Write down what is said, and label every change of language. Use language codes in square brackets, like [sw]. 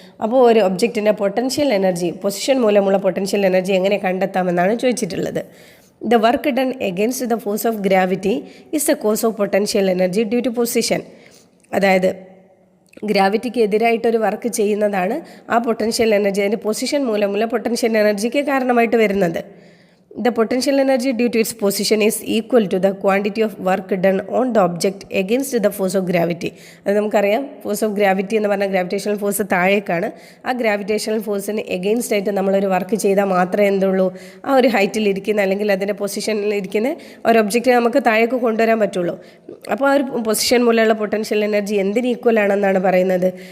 [ml] അപ്പോൾ ഒരു ഒബ്ജക്റ്റിൻ്റെ potential energy, position മൂലമുള്ള പൊട്ടൻഷ്യൽ എനർജി എങ്ങനെ കണ്ടെത്താമെന്നാണ് ചോദിച്ചിട്ടുള്ളത്. [en] The work done against the force of gravity is the cause of potential energy due to position. [ml] അതായത് ഗ്രാവിറ്റിക്ക് എതിരായിട്ടൊരു work ചെയ്യുന്നതാണ് ആ പൊട്ടൻഷ്യൽ എനർജി, അതിൻ്റെ പൊസിഷൻ മൂലമുള്ള പൊട്ടൻഷ്യൽ എനർജിക്ക് കാരണമായിട്ട് വരുന്നത്. [en] The potential energy due to its position is equal to the quantity of work done on the object against the force of gravity. [ml] അത് നമുക്കറിയാം, force of gravity എന്ന് പറഞ്ഞാൽ ഗ്രാവിറ്റേഷണൽ ഫോഴ്സ് താഴേക്കാണ്. ആ gravitational ഫോഴ്സിന് against ആയിട്ട് നമ്മളൊരു work ചെയ്താൽ മാത്രമേ എന്തുള്ളൂ, ആ ഒരു ഹൈറ്റിലിരിക്കുന്ന അല്ലെങ്കിൽ അതിൻ്റെ പൊസിഷനിലിരിക്കുന്ന ഒരു ഒബ്ജക്റ്റിനെ നമുക്ക് താഴേക്ക് കൊണ്ടുവരാൻ പറ്റുള്ളൂ. അപ്പോൾ ആ ഒരു പൊസിഷൻ മൂലമുള്ള പൊട്ടൻഷ്യൽ എനർജി എന്തിന് ഈക്വൽ ആണെന്നാണ് പറയുന്നത്?